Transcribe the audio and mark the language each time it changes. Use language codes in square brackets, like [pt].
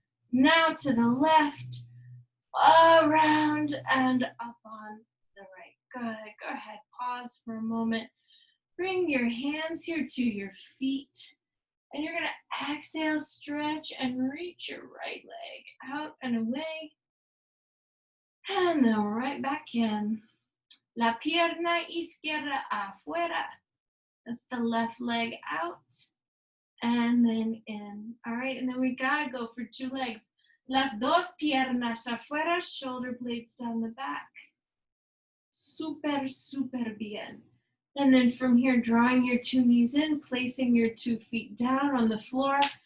[en] Now to the left, around and up on the right. Good. Go ahead. Pause for a moment. Bring your hands here to your feet. And you're going to exhale, stretch, and reach your right leg out and away. And then right back in. [es] La pierna izquierda afuera. [en] That's the left leg out. And then in. All right, and then we gotta go for 2 legs. [es] Las dos piernas afuera, [en] shoulder blades down the back. [es] Super, super bien. [en] And then from here, drawing your 2 knees in, placing your 2 feet down on the floor.